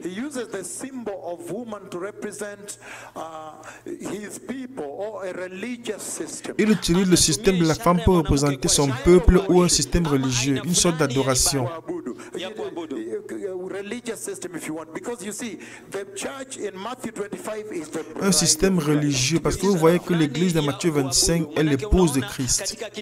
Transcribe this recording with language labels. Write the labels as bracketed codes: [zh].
[en] He uses the symbol of woman to represent his people or a religious system. [fr] il utilise le système de la femme pour représenter son peuple ou un système religieux, une sorte d'adoration. [en] Religious system, if you want, because you see, the church in Matthew 25 is the [fr] Un système religieux, parce que vous voyez que l'église de Matthieu 25 est l'épouse de Christ.